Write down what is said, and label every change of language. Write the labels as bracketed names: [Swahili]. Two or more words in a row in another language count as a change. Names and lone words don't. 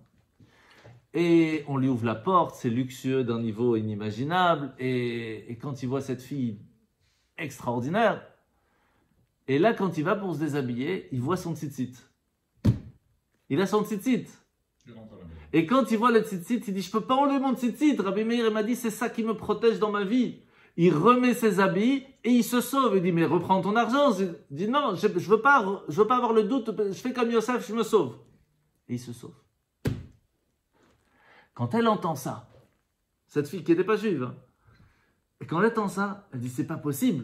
[French] Et on lui ouvre la porte, c'est luxueux d'un niveau inimaginable. Et quand il voit cette fille extraordinaire, et là, quand il va pour se déshabiller, il voit son tzitzit. Il a son tzitzit. Et quand il voit le tzitzit, il dit, je ne peux pas enlever mon tzitzit. Rabbi Meir m'a dit, c'est ça qui me protège dans ma vie. Il remet ses habits et il se sauve. Il dit, mais reprends ton argent. Il dit, non, je ne veux pas avoir le doute. Je fais comme Yosef, je me sauve. Et il se sauve. Quand elle entend ça, cette fille qui n'était pas juive, hein, et quand elle entend ça, elle dit, c'est pas possible.